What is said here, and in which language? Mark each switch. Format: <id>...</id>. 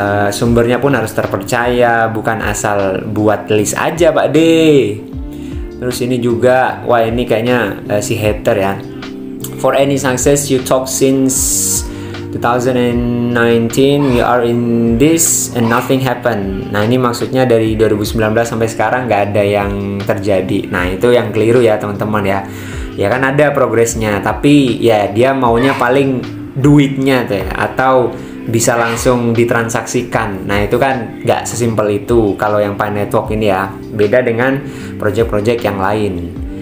<id>Sumbernya pun harus terpercaya, bukan asal buat list aja Pak D. Terus ini juga, wah ini kayaknya si hater ya.</id> <en>For any success you talk since 2019 we are in this and nothing happen.</en> <id>Nah ini maksudnya dari 2019 sampai sekarang nggak ada yang terjadi. Nah itu yang keliru ya teman-teman ya. Ya kan ada progresnya, tapi ya dia maunya paling duitnya tuh ya, atau bisa langsung ditransaksikan. Nah itu kan nggak sesimpel itu kalau yang Pi Network ini ya, beda dengan project-project yang lain.</id>